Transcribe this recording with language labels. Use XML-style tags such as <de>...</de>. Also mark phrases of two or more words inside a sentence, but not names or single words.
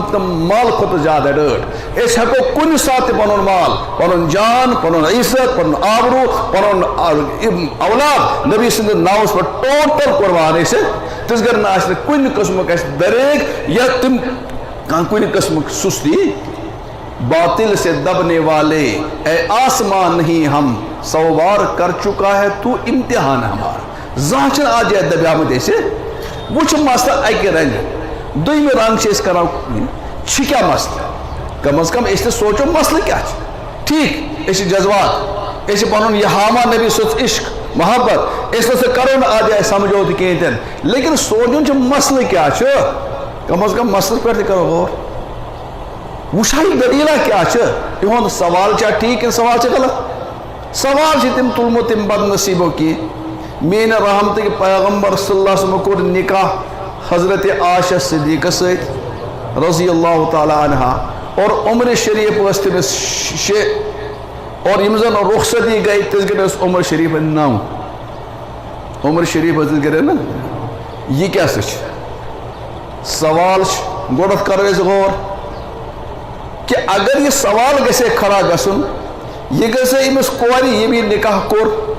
<ks>تہٕ مال کھۄتہٕ زیادٕ ڈٲٹھ أسۍ ہٮ۪کو کُنہِ ساتہٕ تہِ پنُن مال پنُن جان پنُن عزت پنُن آبروٗ پنُن اولاد نبی سٕنٛدِس ناوس پٮ۪ٹھ ٹوٹل قربان ٲسِتھ تِژھ گرِ نہٕ آسہِ نہٕ کُنہِ قٕسمُک اَسہِ دریک یا تِم کُنہِ قٕسمُک سُستی</ks> <ur>باطل سے دبنے والے اے آسمان نہیں ہم سوار کر چکا ہے تو امتحان ہمارا</ur> <ks>زانٛہہ چھِنہٕ آز جایہِ دبیامٕتۍ أسۍ وٕچھ مسلہٕ اکہِ رنگہِ دوٚیمہِ رنٛگہٕ چھِ أسۍ کران چھِ کیٛاہ مسلہٕ کم از کم أسۍ تہِ سونٛچو مسلہٕ کیٛاہ چھِ ٹھیٖک أسۍ چھِ جذبات أسۍ چھِ پنُن یہِ ہاوان نبی سٕنٛز عشق محبت أسۍ نہ سا کرو نہٕ آز جایہِ سمجھوتہٕ کِہیٖنۍ تہِ نہٕ لیکن سونٛچُن چھُ مسلہٕ کیٛاہ چھُ کم از کم مسلس پٮ۪ٹھ تہِ کرو غور وٕچھا یہِ دٔلیٖلا کیٛاہ چھِ یِہُنٛد سوال چھا ٹھیٖک کِنہٕ سوال چھِ غلط سوال چھِ تِم تُلمُت تِم بد نصیٖبو کینٛہہ میٛانہِ رحمتٕکۍ پیغمبر</ks> <ar>صلی اللہ علیہ وسلم</ar> <ks>کوٚر نکاح حضرت عائشہ صدیقس سۭتۍ</ks> <ar>رضی اللہ تعالیٰ عنہا</ar> <ks>اور عمر شریف ٲس تٔمِس 6 اور یِم زن رخصتی گٔے تِژھ گرِ ٲس عمر شریف 9 عمر شریف ٲس تِژھ گرِ نہ یہِ کیٛاہ سا چھِ سوال چھِ گۄڈٕ کرو أسۍ غور کہ اگر یہ سوال گژھِ کھڑا گژھُن یہ گژھِ أمِس کورِ ییٚمۍ یہِ نکاح کوٚر</ks>